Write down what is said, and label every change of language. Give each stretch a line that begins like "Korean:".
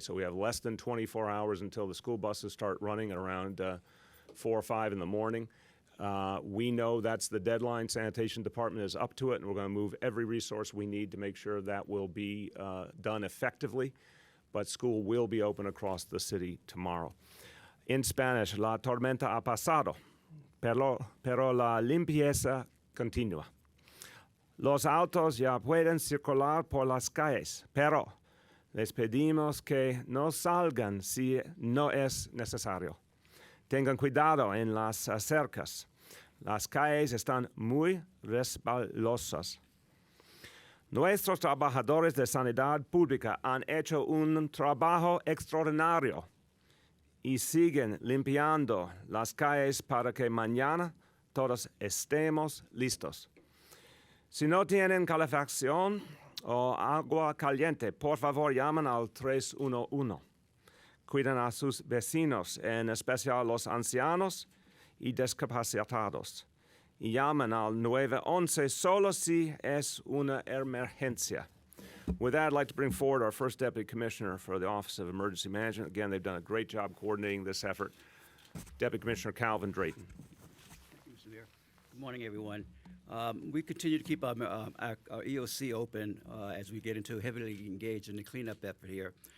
English: So we have less than 24 hours until the school buses start running at around 4 or 5 in the morning. We know that's the deadline. Sanitation Department is up to it, and we're going to move every resource we need to make sure that will be done effectively. But school will be open across the city tomorrow. In Spanish,
Spanish: la tormenta ha pasado, pero la limpieza continúa. Los autos ya pueden circular por las calles, pero les pedimos que no salgan si no es necesario. Tengan cuidado en las cercas. Las calles están muy resbalosas. Nuestros trabajadores de sanidad pública han hecho un trabajo extraordinario y siguen limpiando las calles para que mañana todos estemos listos. Si no tienen calefacción o agua caliente, por favor llamen al 311. Cuiden a sus vecinos, en especial los ancianos y discapacitados. Y llamen al 911 solo si es una emergencia.
English: With that, I'd like to bring forward our first Deputy Commissioner for the Office of Emergency Management. Again, they've done a great job coordinating this effort. Deputy Commissioner Calvin Drayton. Thank you, Mr. Mayor. Good morning, everyone. We continue to keep our EOC open as we get into heavily engaged in the cleanup effort here.